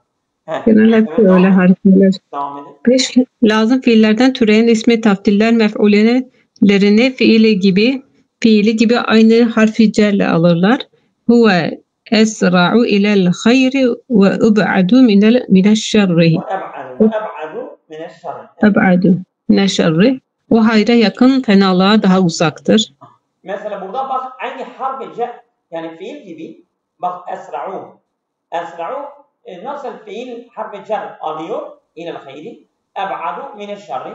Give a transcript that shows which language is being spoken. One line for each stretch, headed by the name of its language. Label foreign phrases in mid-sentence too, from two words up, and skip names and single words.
Turkish: Genelde öyle harfler. Devam edelim. 5. Lazım fiillerden türeyen ismi tafdiller mef'ullerini fiili gibi fiili gibi aynı harfi cerle alırlar.
Arabic: هو أسرع إلى الخير وأبعد من الشر. وأبعد من الشر. أبعد من الشر.
Turkish: O hayra yakın, fenalığa daha uzaktır. Mesela burada bak aynı harf ce yani fiil gibi bak esra'u. Esra'u nasıl fiil harf cer alıyor
Arabic: إلى الخير. أبعد من الشر.